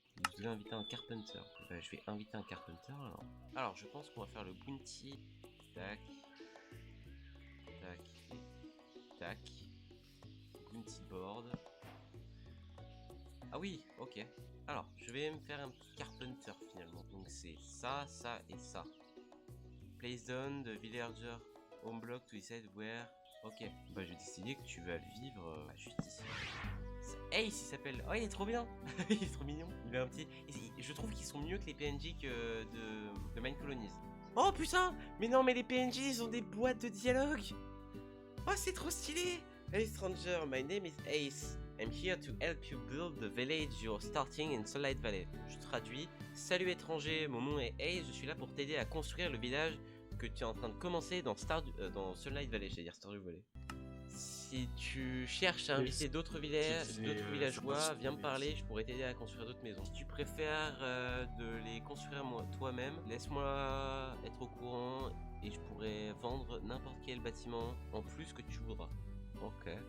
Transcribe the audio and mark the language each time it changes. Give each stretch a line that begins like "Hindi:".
French: Vous devez inviter un carpenter. Bah, je vais inviter un carpenter alors. Alors, je pense qu'on va faire le bounty. Tac. Tac. Tac. Bounty board. Ah oui, ok. Alors, je vais me faire un petit carpenter finalement. Donc c'est ça, ça et ça.
English: Place down the villager home block to decide where.
French: Ok. Bah je vais décider que tu vas vivre juste ici. Ace il s'appelle. Oh il est trop bien. Il est trop mignon. Il a un petit. Je trouve qu'ils sont mieux que les PNJ que de Mine Colonies. Oh putain. Mais non mais les PNJ ils ont des boîtes de dialogue. Oh c'est trop stylé.
English: Hey stranger, my name is Ace. I'm here to help you build the village you're starting in Sunlight Valley.
French: Je traduis. Salut étranger, mon nom est Ace, je suis là pour t'aider à construire le village que tu es en train de commencer dans Sunlight Valley, c'est-à-dire Stardew Valley. Si tu cherches à inviter d'autres villageois, viens me parler, je pourrais t'aider à construire d'autres maisons. Si tu préfères de les construire toi-même, laisse-moi être au courant et je pourrais vendre n'importe quel bâtiment en plus que tu voudras. Ok.